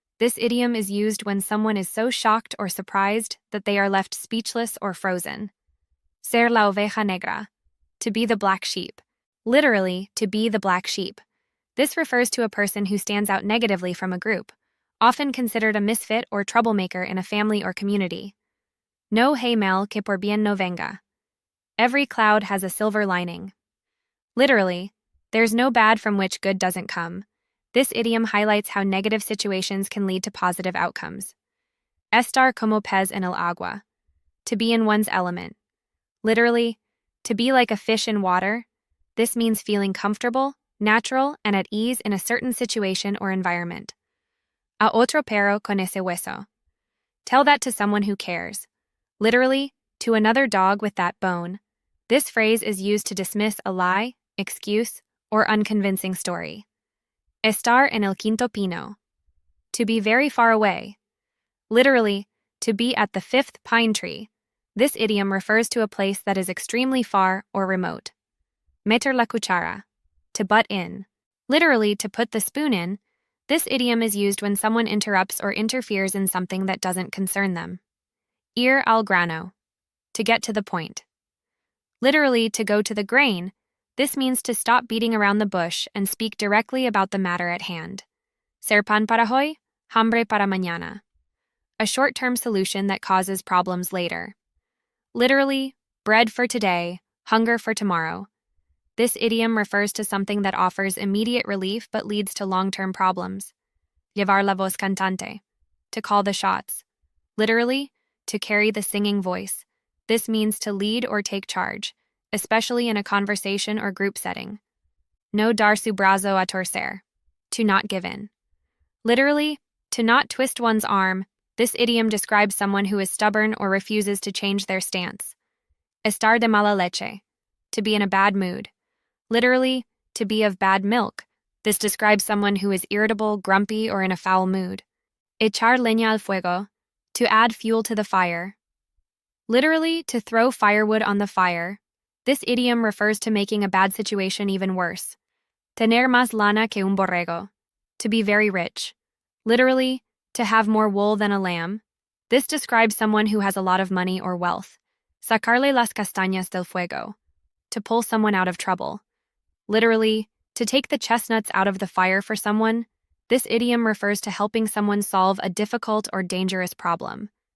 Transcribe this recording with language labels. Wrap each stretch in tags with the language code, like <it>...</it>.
<en>This idiom is used when someone is so shocked or surprised that they are left speechless or frozen.</en> <es>Ser la oveja negra,</es> <en>to be the black sheep. Literally, to be the black sheep. This refers to a person who stands out negatively from a group, often considered a misfit or troublemaker in a family or community.</en> <es>No hay mal que por bien no venga.</es> <en>Every cloud has a silver lining. Literally, there's no bad from which good doesn't come. This idiom highlights how negative situations can lead to positive outcomes.</en> <es>Estar como pez en el agua,</es> <en>to be in one's element. Literally, to be like a fish in water. This means feeling comfortable, natural, and at ease in a certain situation or environment.</en> <es>A otro perro con ese hueso.</es> <en>Tell that to someone who cares. Literally, to another dog with that bone. This phrase is used to dismiss a lie, excuse, or unconvincing story.</en> <es>Estar en el quinto pino.</es> <en>To be very far away. Literally, to be at the fifth pine tree. This idiom refers to a place that is extremely far or remote.</en> <es>Meter la cuchara.</es> <en>To butt in. Literally, to put the spoon in. This idiom is used when someone interrupts or interferes in something that doesn't concern them.</en> <es>Ir al grano.</es> <en>To get to the point. Literally, to go to the grain. This means to stop beating around the bush and speak directly about the matter at hand.</en> <es>Ser pan para hoy, hambre para mañana.</es> <en>A short-term solution that causes problems later. Literally, bread for today, hunger for tomorrow. This idiom refers to something that offers immediate relief but leads to long-term problems.</en> <es>Llevar la voz cantante.</es> <en>To call the shots. Literally, to carry the singing voice. This means to lead or take charge, especially in a conversation or group setting.</en> <es>No dar su brazo a torcer.</es> <en>To not give in. Literally, to not twist one's arm. This idiom describes someone who is stubborn or refuses to change their stance.</en> <es>Estar de mala leche.</es> <en>To be in a bad mood. Literally, to be of bad milk. This describes someone who is irritable, grumpy, or in a foul mood.</en> <es>Echar leña al fuego.</es> <en>To add fuel to the fire. Literally, to throw firewood on the fire. This idiom refers to making a bad situation even worse.</en> <es>Tener más lana que un borrego.</es> <en>To be very rich. Literally, to have more wool than a lamb. This describes someone who has a lot of money or wealth.</en> <es>Sacarle las castañas del fuego.</es> <en>To pull someone out of trouble. Literally, to take the chestnuts out of the fire for someone. This idiom refers to helping someone solve a difficult or dangerous problem.</en>